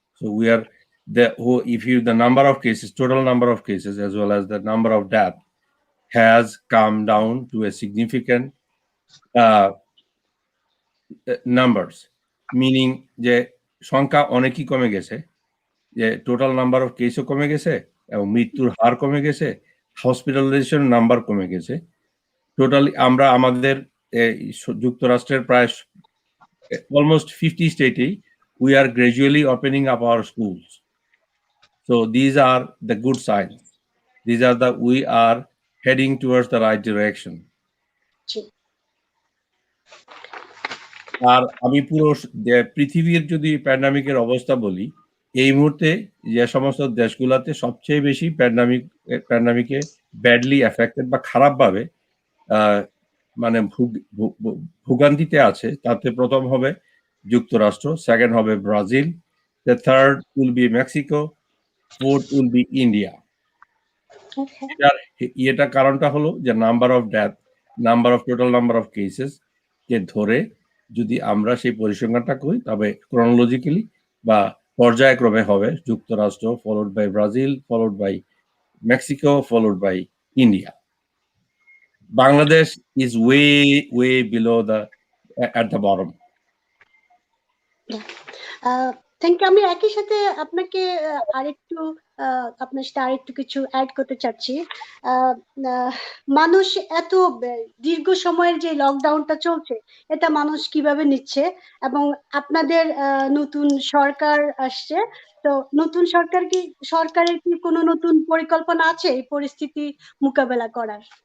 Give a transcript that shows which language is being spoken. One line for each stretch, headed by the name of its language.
English: so we are the number of cases, total number of cases as well as the number of death has come down to a significant numbers, meaning
Bangla: যে সংখ্যা অনেকই কমে গেছে,
English: যে total number of কেসও কমে গেছে
Bangla: এবং মৃত্যুর হার কমে গেছে,
English: Hospitalisation number কমে গেছে। Totally
Bangla: আমরা আমাদের যুক্তরাষ্ট্রের প্রায়
English: almost 50 states we are gradually opening up our schools. So these are the good signs. These are we are heading towards the right direction.
Bangla: আর আমি পুরো পৃথিবীর যদি প্যান্ডামিকের অবস্থা বলি, এই মুহূর্তে যে সমস্ত দেশগুলোতে সবচেয়ে বেশি প্যান্ডামিকে ব্যাডলি এফেক্টেড বা খারাপভাবে মানে ভোগান্তিতে আছে, তাতে প্রথম হবে যুক্তরাষ্ট্র, সেকেন্ড হবে Brazil,
English: The third will be Mexico, fourth will be India. Okay.
Bangla: এটার কারণটা হলো যে number of death, total number of cases কে ধরে যদি আমরা সেই পরিসংখ্যানটা করি, তবে ক্রনোলজিক্যালি বা পর্যায়ক্রমে হবে যুক্তরাষ্ট্র, followed by Brazil, followed by Mexico, followed by India.
English: Bangladesh is way below at the bottom.
Bangla: Thank you. আমি একই সাথে আপনাকে আরেকটু আপনার সাথে আরেকটু কিছু অ্যাড করতে চাচ্ছি। মানুষ এত দীর্ঘ সময়ের যে লকডাউনটা চলছে, এটা মানুষ কিভাবে নিচ্ছে, এবং আপনাদের নতুন সরকার আসছে, তো নতুন সরকারের কি কোনো নতুন পরিকল্পনা আছে এই পরিস্থিতি মোকাবেলা করার?